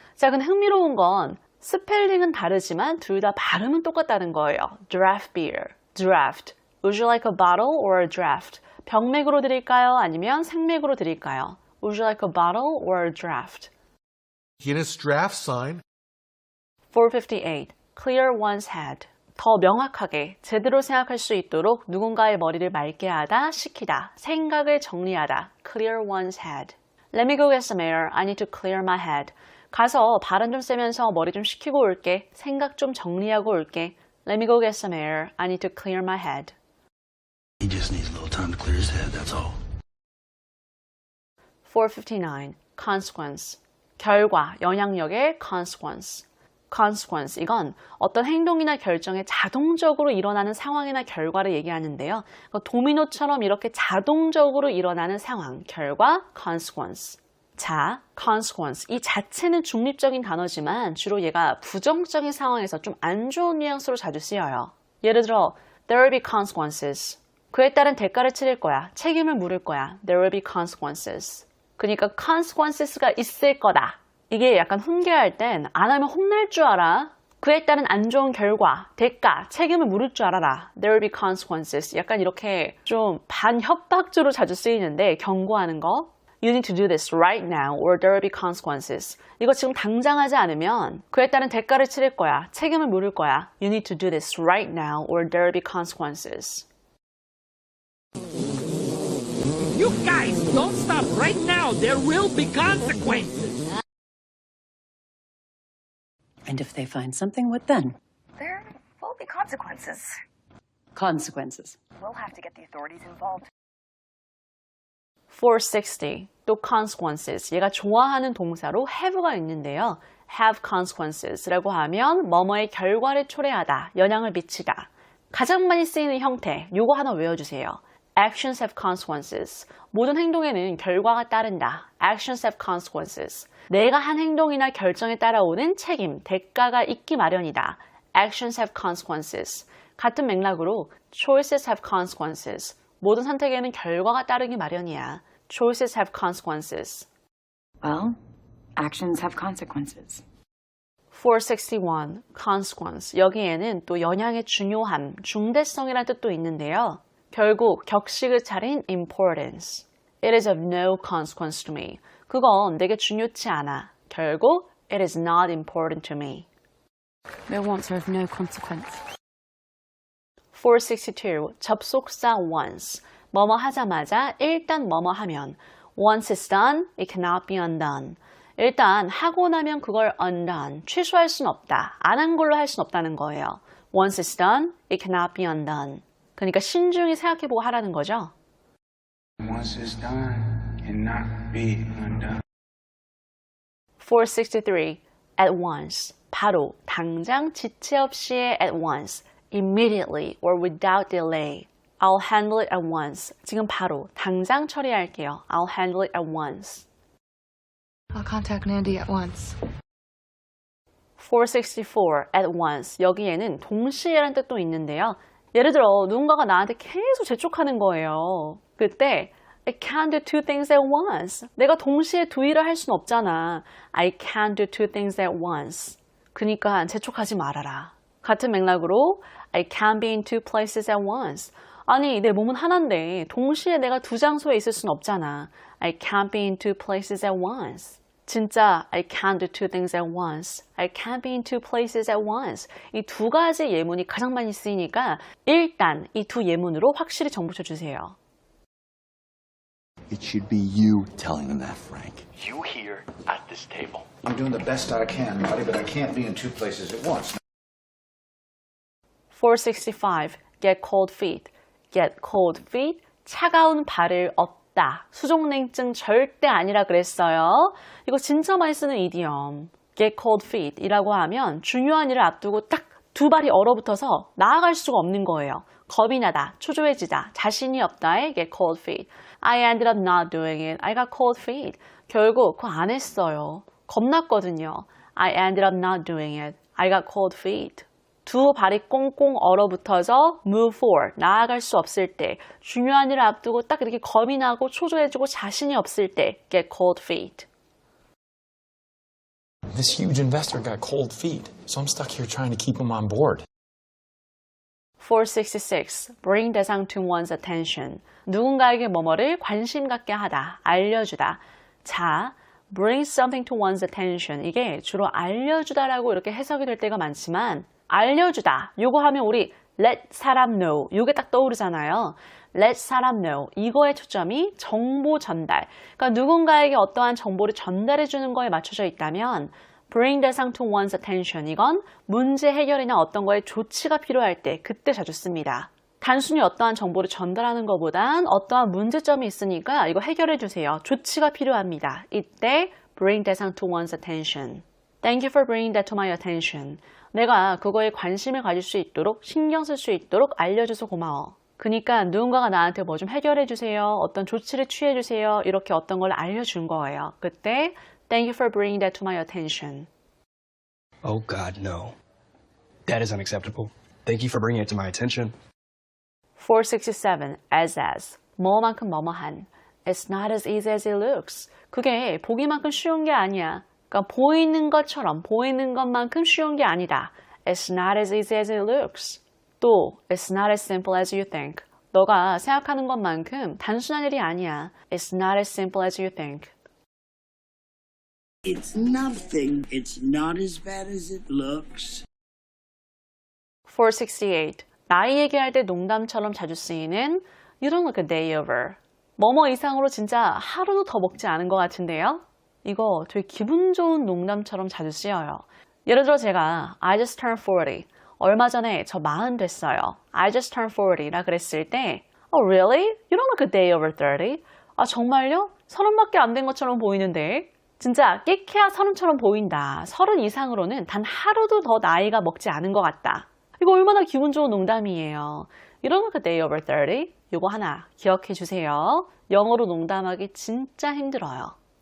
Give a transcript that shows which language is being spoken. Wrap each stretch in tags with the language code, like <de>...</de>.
<ko>자, 근데 흥미로운 건 스펠링은 다르지만 둘 다 발음은 똑같다는 거예요.</ko> <en>Draft beer, draft. Would you like a bottle or a draft?</en> <ko>병맥으로 드릴까요? 아니면 생맥으로 드릴까요?</ko> <en>Would you like a bottle or a draft? Guinness draft sign. 458. Clear one's head.</en> <ko>더 명확하게 제대로 생각할 수 있도록 누군가의 머리를 맑게 하다, 식히다, 생각을 정리하다.</ko> <en>Clear one's head. Let me go get some air. I need to clear my head.</en> <ko>가서 바람 좀 쐬면서 머리 좀 식히고 올게. 생각 좀 정리하고 올게.</ko> <en>Let me go get some air. I need to clear my head. He just needs a little time to clear his head, that's all. 459. Consequence.</en> <ko>결과, 영향력의 consequence.</ko> <en>consequence.</en> <ko>이건 어떤 행동이나 결정에 자동적으로 일어나는 상황이나 결과를 얘기하는데요. 도미노처럼 이렇게 자동적으로 일어나는 상황, 결과, consequence. 자, consequence. 이 자체는 중립적인 단어지만 주로 얘가 부정적인 상황에서 좀 안 좋은 뉘앙스로 자주 쓰여요. 예를 들어,</ko> <en>there will be consequences.</en> <ko>그에 따른 대가를 치를 거야. 책임을 물을 거야.</ko> <en>There will be consequences.</en> <ko>그러니까 consequences가 있을 거다. 이게 약간 훈계할 땐 안 하면 혼날 줄 알아. 그에 따른 안 좋은 결과, 대가, 책임을 물을 줄 알아라.</ko> <en>There will be consequences.</en> <ko>약간 이렇게 좀 반협박조로 자주 쓰이는데 경고하는 거.</ko> <en>You need to do this right now or there will be consequences.</en> <ko>이거 지금 당장 하지 않으면 그에 따른 대가를 치를 거야. 책임을 물을 거야.</ko> <en>You need to do this right now or there will be consequences. You guys, don't stop right now. There will be consequences. And if they find something, what then? There will be consequences. Consequences. We'll have to get the authorities involved.</en> <ko>460. 또 consequences. 얘가 좋아하는 동사로 have가 있는데요. have consequences라고 하면 뭐뭐의 결과를 초래하다, 영향을 미치다. 가장 많이 쓰이는 형태, 요거 하나 외워주세요.</ko> <en>Actions have consequences.</en> <ko>모든 행동에는 결과가 따른다.</ko> <en>Actions have consequences.</en> <ko>내가 한 행동이나 결정에 따라오는 책임, 대가가 있기 마련이다.</ko> <en>Actions have consequences.</en> <ko>같은 맥락으로</ko> <en>choices have consequences.</en> <ko>모든 선택에는 결과가 따르기 마련이야.</ko> <en>Choices have consequences. Well, actions have consequences. 461. Consequence.</en> <ko>여기에는 또 영향의 중요함, 중대성이라는 뜻도 있는데요. 결국 격식을 차린 importance.</ko> <en>It is of no consequence to me.</en> <ko>그건 내게 중요치 않아. 결국</ko> <en>it is not important to me. No wants are of no consequence.</en> <ko>462. 접속사 once. 뭐뭐 하자마자 일단 뭐뭐 하면.</ko> <en>Once it's done, it cannot be undone.</en> <ko>일단 하고 나면 그걸 undone. 취소할 순 없다. 안 한 걸로 할 순 없다는 거예요.</ko> <en>Once it's done, it cannot be undone.</en> <ko>그러니까 신중히 생각해보고 하라는 거죠.</ko> <en>Once it's done, it cannot be undone. 463. At once.</en> <ko>바로, 당장, 지체 없이의 at once.</ko> <en>Immediately or without delay. I'll handle it at once.</en> <ko>지금 바로, 당장 처리할게요.</ko> <en>I'll handle it at once. I'll contact Nandy at once. 464. At once.</en> <ko>여기에는 동시에라는 뜻도 있는데요. 예를 들어 누군가가 나한테 계속 재촉하는 거예요. 그때</ko> <en>I can't do two things at once.</en> <ko>내가 동시에 두 일을 할 순 없잖아.</ko> <en>I can't do two things at once.</en> <ko>그러니까 재촉하지 말아라. 같은 맥락으로</ko> <en>I can't be in two places at once.</en> <ko>아니 내 몸은 하나인데 동시에 내가 두 장소에 있을 순 없잖아.</ko> <en>I can't be in two places at once.</en> <ko>진짜</ko> <en>I can't do two things at once. I can't be in two places at once.</en> <ko>이 두 가지 예문이 가장 많이 쓰이니까 일단 이 두 예문으로 확실히 정보 쳐주세요.</ko> <en>It should be you telling them that, Frank. You here at this table. I'm doing the best I can, Marty, but I can't be in two places at once. 465. Get cold feet. Get cold feet.</en> <ko>차가운 발을 얻다. 수족냉증 절대 아니라 그랬어요. 이거 진짜 많이 쓰는 이디엄. Get cold feet 이라고 하면 중요한 일을 앞두고 딱 두 발이 얼어붙어서 나아갈 수가 없는 거예요. 겁이 나다, 초조해지다, 자신이 없다에 get cold feet.</ko> <en>I ended up not doing it. I got cold feet.</en> <ko>결국 그거 안 했어요. 겁났거든요.</ko> <en>I ended up not doing it. I got cold feet.</en> <ko>두 발이 꽁꽁 얼어붙어서</ko> <en>move forward,</en> <ko>나아갈 수 없을 때, 중요한 일을 앞두고 딱 이렇게 겁이 나고 초조해지고 자신이 없을 때 get cold feet.</ko> <en>This huge investor got cold feet, so I'm stuck here trying to keep him on board. 466.</en> <ko>Bring 대상 to one's attention. 누군가에게 뭐뭐를 관심 갖게 하다, 알려주다. 자,</ko> <en>bring something to one's attention.</en> <ko>이게 주로 알려주다라고 이렇게 해석이 될 때가 많지만 알려주다. 요거 하면 우리 let 사람 know. 요게 딱 떠오르잖아요. let 사람 know. 이거의 초점이 정보 전달. 그러니까 누군가에게 어떠한 정보를 전달해 주는 거에 맞춰져 있다면 bring 대상 to one's attention. 이건 문제 해결이나 어떤 거에 조치가 필요할 때 그때 자주 씁니다. 단순히 어떠한 정보를 전달하는 것보단 어떠한 문제점이 있으니까 이거 해결해 주세요. 조치가 필요합니다. 이때</ko> <en>bring 대상 to one's attention. Thank you for bringing that to my attention.</en> <ko>내가 그거에 관심을 가질 수 있도록 신경 쓸 수 있도록 알려줘서 고마워. 그러니까 누군가가 나한테 뭐 좀 해결해 주세요. 어떤 조치를 취해 주세요. 이렇게 어떤 걸 알려준 거예요.</ko> <en>그때 Thank you for bringing that to my attention. Oh God, no. That is unacceptable. Thank you for bringing it to my attention.</en> <ko>467. as. 뭐만큼 뭐뭐한.</ko> <en>It's not as easy as it looks.</en> <ko>그게 보기만큼 쉬운 게 아니야. 그러니까 보이는 것처럼 보이는 것만큼 쉬운 게 아니다.</ko> <en>It's not as easy as it looks.</en> <ko>또</ko> <en>It's not as simple as you think.</en> <ko>너가 생각하는 것만큼 단순한 일이 아니야.</ko> <en>It's not as simple as you think. It's nothing. It's not as bad as it looks. 468.</en> <ko>나이 얘기할 때 농담처럼 자주 쓰이는</ko> <en>You don't look a day over.</en> <ko>뭐뭐 이상으로 진짜 하루도 더 먹지 않은 것 같은데요? 이거 되게 기분 좋은 농담처럼 자주 쓰여요. 예를 들어 제가</ko> <en>I just turned 40.</en> <ko>얼마 전에 저 40 됐어요.</ko> <en>I just turned 40</en> <ko>라 그랬을 때</ko> <en>Oh really? You don't look a day over 30.</en> <ko>아 정말요? 30밖에 안 된 것처럼 보이는데 진짜 깨케야 30처럼 보인다. 30 이상으로는 단 하루도 더 나이가 먹지 않은 것 같다. 이거 얼마나 기분 좋은 농담이에요.</ko> <en>You don't look a day over 30.</en> <ko>이거 하나 기억해 주세요. 영어로 농담하기 진짜 힘들어요.</ko>